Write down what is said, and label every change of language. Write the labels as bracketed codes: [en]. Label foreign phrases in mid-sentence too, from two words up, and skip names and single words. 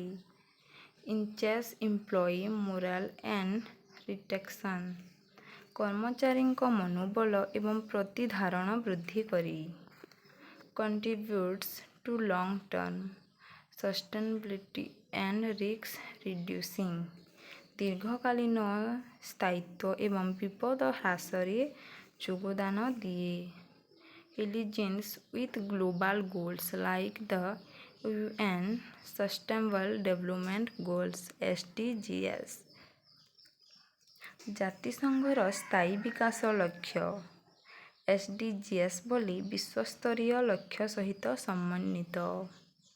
[en] increases employee morale and retention, [or] କର୍ମଚାରୀଙ୍କ ମନୋବଳ ଏବଂ ପ୍ରତିଧାରଣ ବୃଦ୍ଧି କରେ। [en] contributes to long term sustainability and risk reducing, [or] ଦୀର୍ଘକାଳୀନ ସ୍ଥାୟିତ୍ୱ ଏବଂ ବିପଦ ହ୍ରାସରେ ଯୋଗଦାନ ଦିଏ। [en] Aligns with global goals like the UN Sustainable Development Goals SDGs, [or] ଜାତିସଂଘର ସ୍ଥାୟୀ ବିକାଶ ଲକ୍ଷ୍ୟ [en] SDGs [or] ବୋଲି ବିଶ୍ୱସ୍ତରୀୟ ଲକ୍ଷ୍ୟ ସହିତ ସମନ୍ୱିତ।